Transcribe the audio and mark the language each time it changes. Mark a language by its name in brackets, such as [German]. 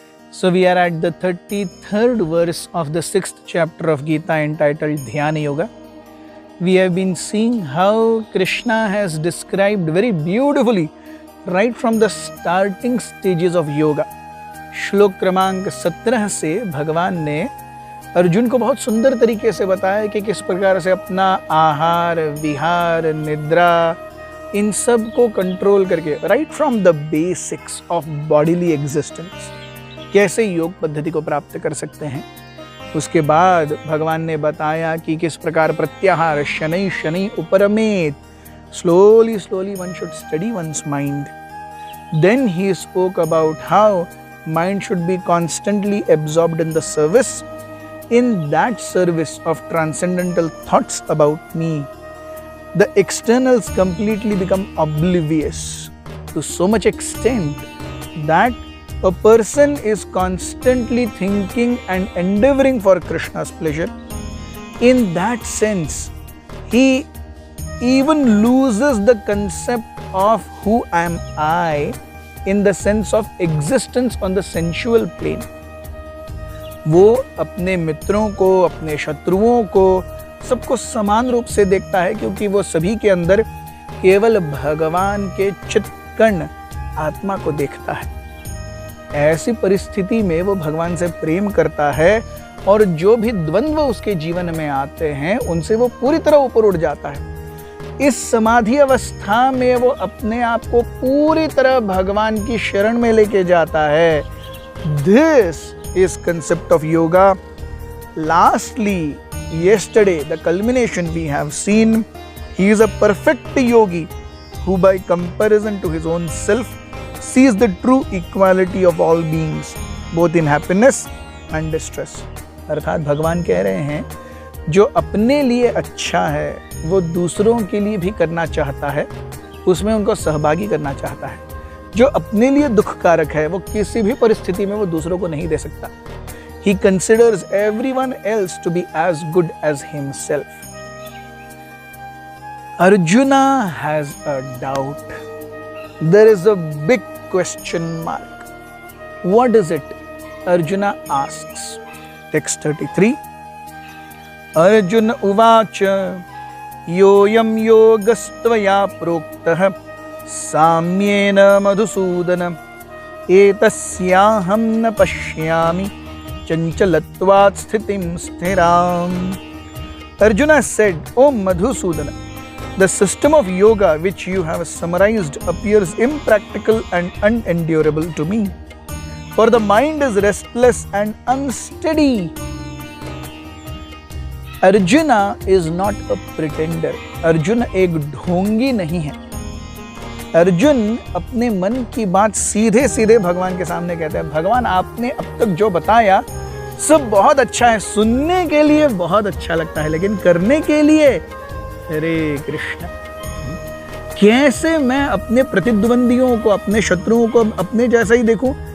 [English] So we are at the 33rd verse of the 6th chapter of Gita entitled Dhyana Yoga. We have been seeing how Krishna has described very beautifully right from the starting stages of yoga. [Hindi] श्लोक क्रमांक 17 से भगवान ने अर्जुन को बहुत सुंदर तरीके से बताया कि किस प्रकार से अपना आहार, विहार, निद्रा इन सब को कंट्रोल करके [English] right from the basics of bodily existence [Hindi] कैसे योग पद्धति को प्राप्त कर सकते हैं। उसके बाद भगवान ने बताया कि किस प्रकार प्रत्याहार [Sanskrit] शनै शनै उपरमेत, [English] Slowly slowly one should study one's mind. Then he spoke about how mind should be constantly absorbed in the service, in that service of transcendental thoughts about me. The externals completely become oblivious to so much extent that a person is constantly thinking and endeavoring for Krishna's pleasure. In that sense, he even loses the concept of who am I in the sense of existence on the sensual plane. [Hindi] वो अपने मित्रों को, अपने शत्रुओं को, सबको समान रूप से देखता है क्योंकि वो सभी के अंदर केवल भगवान के चित्कर्ण आत्मा को देखता है। ऐसी परिस्थिति में वो भगवान से प्रेम करता है और जो भी द्वंद्व उसके जीवन में आते हैं उनसे वो पूरी तरह ऊपर उठ जाता है। इस समाधि अवस्था में वो अपने आप को पूरी तरह भगवान की शरण में लेके जाता है। [English] This is concept of yoga. Lastly yesterday the culmination we have seen, he is a perfect yogi who by comparison to his own self sees the true equality of all beings both in happiness and distress. [Hindi] अर्थात भगवान कह रहे हैं जो अपने लिए अच्छा है वो दूसरों के लिए भी करना चाहता है, उसमें उनको सहभागी करना चाहता है। जो अपने लिए दुखकारक है वो किसी भी परिस्थिति में वो दूसरों को नहीं दे सकता। [English] He considers everyone else to be as good as himself. Arjuna has a doubt. There is a big question mark. What is it? Arjuna asks. Text 33. [Sanskrit] Arjuna uvacha yoyam yogastvaya proktah samyena madhusudana etasyaham na pashyami chanchalatvat sthitim sthiram. [English] Arjuna said, O Madhusudana, the system of yoga which you have summarized appears impractical and unendurable to me, for the mind is restless and unsteady. Arjuna is not a pretender. [Hindi] Arjun एक ढोंगी नहीं है। अर्जुन अपने मन की बात सीधे सीधे भगवान के सामने कहते हैं। भगवान आपने अब तक जो बताया सब बहुत अच्छा है, सुनने के लिए बहुत अच्छा लगता है, लेकिन करने के लिए हरे कृष्ण कैसे मैं अपने प्रतिद्वंदियों को, अपने शत्रुओं को अपने जैसा ही देखूं?